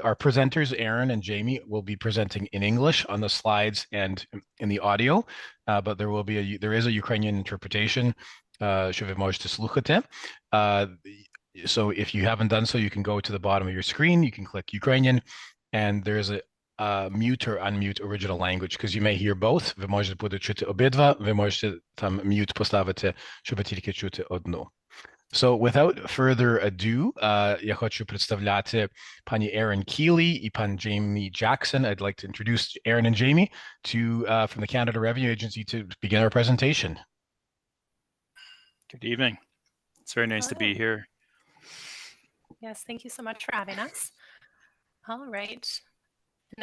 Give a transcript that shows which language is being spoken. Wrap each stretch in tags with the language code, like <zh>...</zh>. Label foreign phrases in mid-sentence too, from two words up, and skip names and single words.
<en>Our presenters, Aaron and Jamie, will be presenting in English on the slides and in the audio, but there is a Ukrainian interpretation,</en> <uk>що ви можете слухати.</uk> <en>So if you haven't done so, you can go to the bottom of your screen, you can click Ukrainian, and there's a mute or unmute original language, because you may hear both.</en> <uk>Ви можете буде чути обидва, ви можете там mute поставити, щоб тільки чути одну.</uk> <en>So without further ado,</en> <uk>я хочу представляти пані Erin Keeley і пан Jamie Jackson.</uk> <en>I'd like to introduce Aaron and Jamie from the Canada Revenue Agency to begin our presentation. Good evening. It's very nice to be here. Yes, thank you so much for having us. All right. And</en>